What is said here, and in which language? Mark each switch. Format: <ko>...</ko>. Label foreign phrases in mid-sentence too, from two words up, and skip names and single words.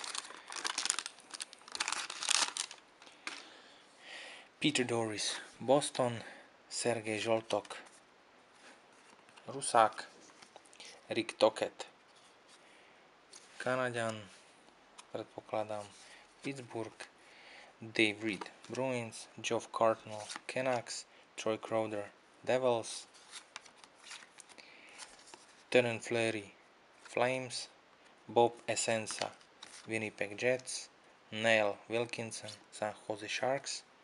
<sk>Peter Doris, Boston, Sergej Žoltok, Rusák, Rick Tocchet, Kanaďan, predpokladám, Pittsburgh, Dave Reed, Bruins, Geoff Cartnell, Canucks, Troy Crowder, Devils, Tenon Fleury, Flames, Bob Essensa, Winnipeg Jets, Neil Wilkinson, San Jose Sharks,</sk>